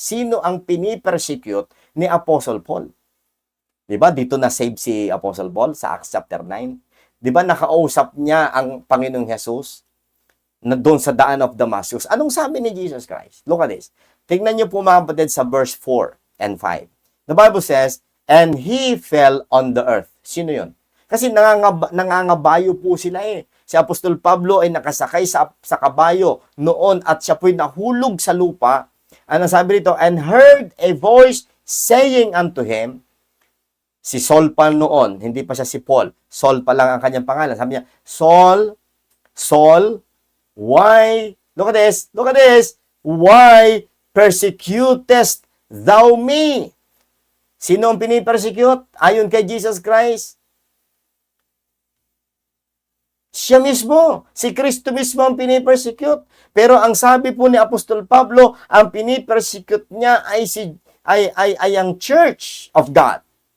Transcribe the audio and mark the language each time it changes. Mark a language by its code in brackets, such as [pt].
[tl] Sino ang pinipersecute ni Apostle Paul? Diba? Dito na save si Apostle Paul sa Acts chapter 9. Di ba nakausap niya ang Panginoong Jesus na doon sa daan of Damascus? Anong sabi ni Jesus Christ? [en] Look at this. [tl] Tingnan niyo po mga kapatid sa verse 4 and 5. [en] The Bible says, and he fell on the earth. [tl] Sino yun? Kasi nangangabayo po sila eh. Si Apostol Pablo ay nakasakay sa kabayo noon at siya po'y nahulog sa lupa. Ano sabi rito? [en] And heard a voice saying unto him, [tl] si Saul pa noon, hindi pa siya si Paul. Saul pa lang ang kanyang pangalan. Sabi niya, [en] Saul, Saul, why, look at this, why persecutest thou me? [tl] Sino ang pinipersecute? Ayon kay Jesus Christ? Siya mismo, si Kristo mismo ang pinipersecute. Pero ang sabi po ni Apostol Pablo, ang pinipersecute niya ay ang Church of God.